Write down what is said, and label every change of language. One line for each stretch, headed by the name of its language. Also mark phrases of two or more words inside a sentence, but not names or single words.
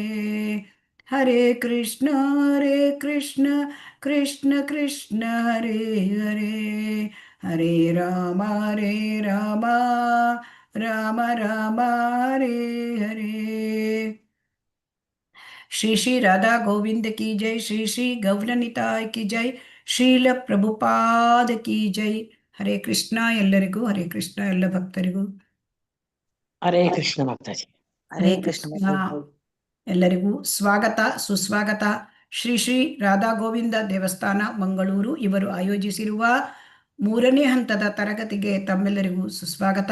Sanskrit: ಹರೇ ಕೃಷ್ಣ ಕೃಷ್ಣ ಕೃಷ್ಣ ಹರೇ ಹರೇ. ಹರೇ ರಾಮ ರಾಮ ರಾಮ ಹರೇ ಹರೇ.
Hindi: श्री श्री राधा गोविंद की जय. श्री श्री गौरनिताई की जय। श्रील प्रभुपाद की जय.
Kannada: ಹರೇ ಕೃಷ್ಣ ಎಲ್ಲರಿಗೂ. ಹರೇ ಕೃಷ್ಣ ಎಲ್ಲ ಭಕ್ತರಿಗೂ. ಹರೇ ಕೃಷ್ಣ ಮಾತಾಜಿ. ಹರೇ ಕೃಷ್ಣ ಎಲ್ಲರಿಗೂ ಸ್ವಾಗತ ಸುಸ್ವಾಗತ. ಶ್ರೀ ಶ್ರೀ ರಾಧಾ ಗೋವಿಂದ ದೇವಸ್ಥಾನ ಮಂಗಳೂರು ಇವರು ಆಯೋಜಿಸಿರುವ 3ನೇ ಹಂತದ ತರಗತಿಗೆ ತಮ್ಮೆಲ್ಲರಿಗೂ ಸುಸ್ವಾಗತ.